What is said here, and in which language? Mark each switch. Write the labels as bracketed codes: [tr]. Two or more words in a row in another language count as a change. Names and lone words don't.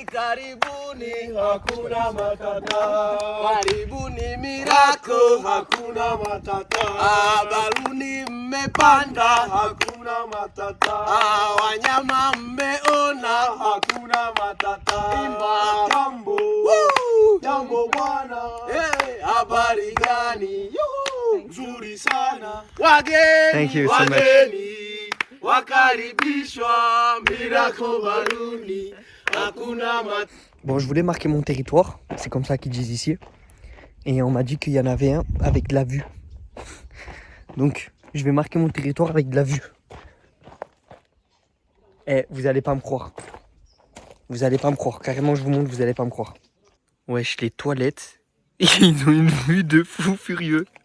[sw] karibuni, hakuna matata, karibuni Miracle, hakuna matata, baluni mmepanda, hakuna matata, wanyama mmeona, hakuna matata, imba jambo, jambo bwana, habari gani? Nzuri sana, [en] Thank you [sw] wageni, [en] so much. [sw] wageni, wakaribishwa Miracle Baluni, hakuna matata. [fr] Bon, je voulais marquer mon territoire, c'est comme ça qu'ils disent ici. Et on m'a dit qu'il y en avait un avec de la vue. Donc, je vais marquer mon territoire avec de la vue. Eh, vous allez pas me croire. Vous allez pas me croire. Carrément, je vous montre, vous allez pas me croire. Wesh, les toilettes, ils ont une vue de fou furieux.